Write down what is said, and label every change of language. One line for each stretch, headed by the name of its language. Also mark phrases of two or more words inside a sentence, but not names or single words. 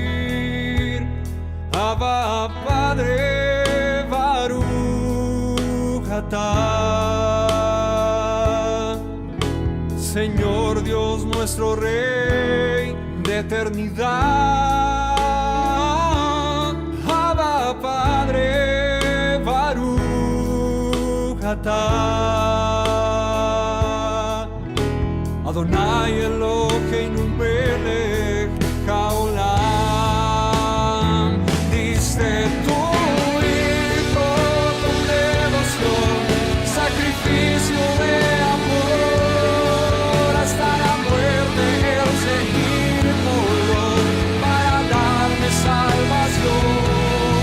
Spanish: Abba, Padre,
Hebrew: ברוך אתה,
Spanish: Señor Dios nuestro Rey de eternidad. Abba, Padre,
Hebrew: ברוך אתה. אדני אלהינו מלך העולם.
Spanish: Diste tu hijo con devoción, sacrificio de amor, hasta la muerte el Señor murió para darme salvación.